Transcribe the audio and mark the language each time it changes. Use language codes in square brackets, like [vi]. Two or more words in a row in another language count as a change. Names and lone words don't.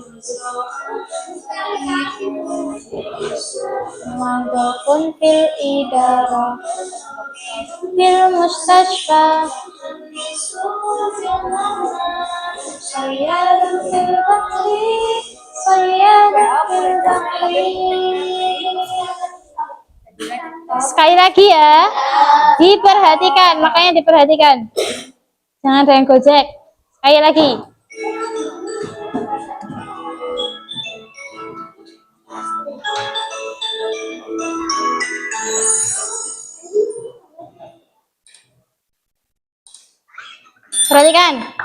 [ar] Walaupun في الإدارة في المستشفى صياد في البحر صياد في البحر. [id] Sekali lagi ya, diperhatikan, makanya diperhatikan. Jangan ada yang gojek. Sekali lagi. Perhatikan.